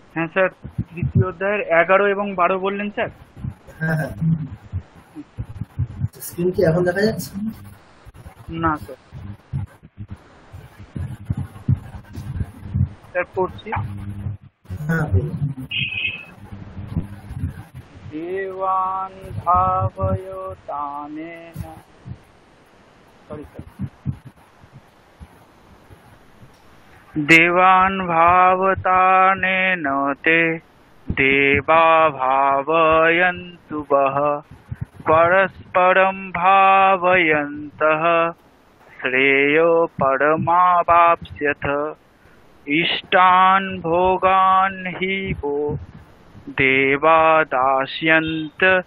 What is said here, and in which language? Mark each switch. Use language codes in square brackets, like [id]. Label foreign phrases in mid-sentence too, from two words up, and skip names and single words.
[bn] স্যার তৃতীয় অধ্যায়ের 11 এবং 12 বললেন স্যার? হ্যাঁ হ্যাঁ, স্ক্রিন কি এখন দেখা যাচ্ছে? না স্যার। স্যার পড়ছি। হ্যাঁ বলুন। [sa] देवान् भावयोतानेन [en] sorry sir [sa] देवान् भावतानेन ते देवा भावयन्तु वः परस्परं भावयन्तः श्रेयो परमावाप्स्यथ इष्टान् भोगान् हि वो देवा दास्यन्त